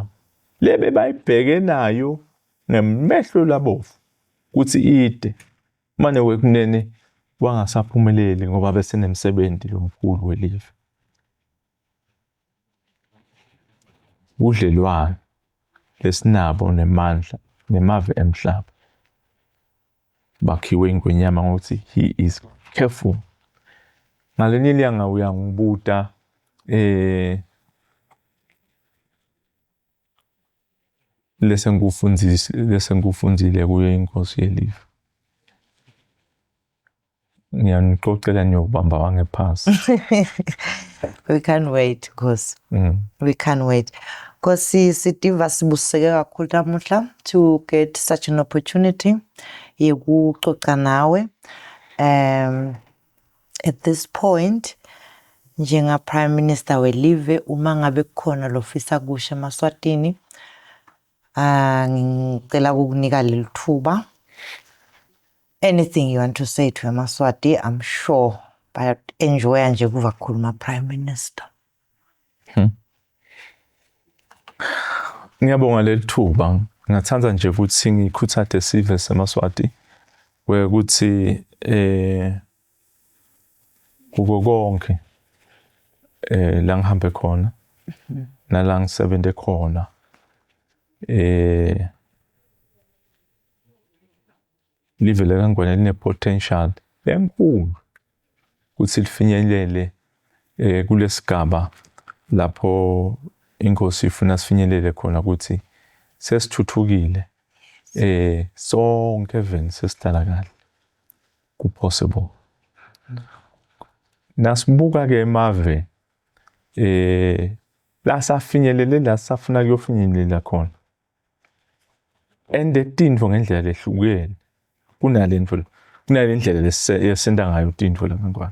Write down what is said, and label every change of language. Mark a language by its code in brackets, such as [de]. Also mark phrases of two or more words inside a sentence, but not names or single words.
[ss] Lebe bayibheke nayo ngemehlo labovu kuthi ide manje wekunene wangasaphumeleli ngoba bese nemsebenzi lomkhulu welive. Udlelwano lesinabo nemandla nemave emhlaba bakhiwe ingwenyama ngokuthi [en] he is careful. [ss] Ngalenye ilanga uyangibuta lesengufundile kuyo inkosi yelive. Ngiyanixoxela niyokubamba wangephasi. [en] We can't wait, Nkosi. We can't wait. [ss] Nkosi Sitiva sibuseke kakhulu namuhla [en] to get such an opportunity [ss] yokuxoxa nawe. [en] At this point, [ss] njenga [en] Prime Minister [ss] welive uma ngabe kukhona lofisa kusha eMaswatini, ngicela ukukunika leli thuba. [en] Anything you want to say to eMaswati, I'm sure but enjoy [ss] nje kuva kukhuluma [en] Prime Minister. [ss] Ngiyabonga leli thuba. Ngathanda nje ukuthi ngikhuthathe sive seMaswati ukuthi kuko konke la ngihambe khona nala ngisebenze khona live leKaNgwane line potential enkulu ukuthi lifinyelele kulesigaba lapho inkosi ifuna sifinyelele khona ukuthi sesithuthukile sonke even sesihlala kahle ku possible. Nasibuka ke emave la safinyelele la safuna kuyofinyelela khona ende tintfo ngendlela lehlukene kunalendlela lesenta ngayo tintfo laKaNgwane.